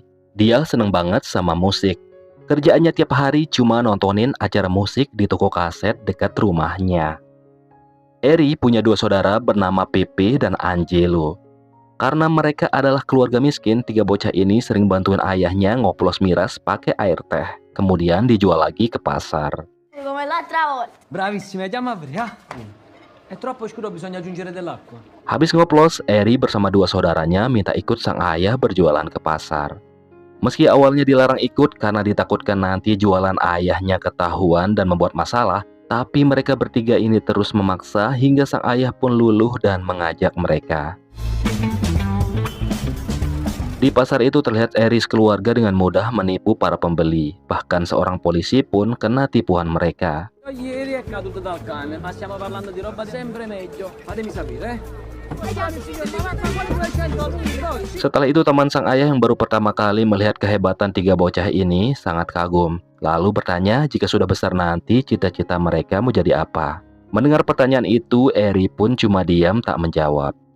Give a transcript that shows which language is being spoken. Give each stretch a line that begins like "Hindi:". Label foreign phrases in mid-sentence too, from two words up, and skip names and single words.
Indonesian: Dia seneng banget sama musik. Kerjaannya tiap hari cuma nontonin acara musik di toko kaset dekat rumahnya. Eri punya dua saudara bernama Pepe dan Angelo. Karena mereka adalah keluarga miskin, tiga bocah ini sering bantuin ayahnya ngoplos miras pakai air teh. Kemudian dijual lagi ke pasar.
Italian: Come l'altra volta. Bravissima, andiamo a vedere. È troppo scuro, bisogna aggiungere dell'acqua.
Indonesian: Habis ngoplos, Eri bersama dua saudaranya minta ikut sang ayah berjualan ke pasar. Meski awalnya dilarang ikut karena ditakutkan nanti jualan ayahnya ketahuan dan membuat masalah, tapi mereka bertiga ini terus memaksa hingga sang ayah pun luluh dan mengajak mereka. Di pasar itu terlihat Eri keluarga dengan mudah menipu para pembeli. Bahkan seorang polisi pun kena tipuan mereka.
Italian: Ieri è caduto dal cane, ma stiamo parlando di roba sempre meglio. Fatemi sapere,
Indonesian: Setelah itu teman sang ayah yang baru pertama kali melihat kehebatan tiga bocah ini sangat kagum. Lalu bertanya jika sudah besar nanti cita-cita mereka mau jadi apa. Mendengar pertanyaan itu, Eri pun cuma diam tak menjawab.